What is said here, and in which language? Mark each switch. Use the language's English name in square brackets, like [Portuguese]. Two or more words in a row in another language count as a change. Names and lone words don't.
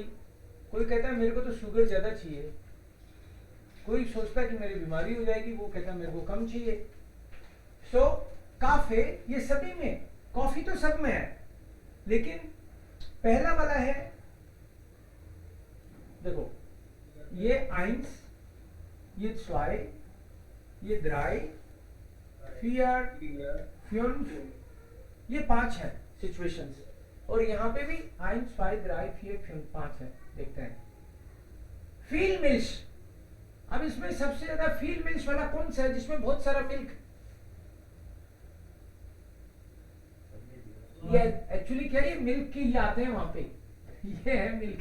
[Hindi] कोई कहता है मेरे को तो शुगर ज्यादा चाहिए, कोई सोचता है कि मेरी बीमारी हो जाएगी, वो कहता है मेरे को कम चाहिए। सो काफे, ये सभी में, कॉफी तो सब में है, लेकिन पहला वाला है, देखो ये आइंस, ये zwei, ये [German] drei, vier, fünf, [Hindi] ये 5 है सिचुएशंस। और यहाँ पे भी 1, 2, 3, 4, 5 5 है। देखते हैं [German] viel Milch. [Hindi] अब इसमें सबसे ज्यादा [German] viel Milch [Hindi] वाला कौन सा है जिसमें बहुत सारा मिल्क? ये एक्चुअली क्या, ये मिल्क के ही आते हैं वहां पे, ये है मिल्क।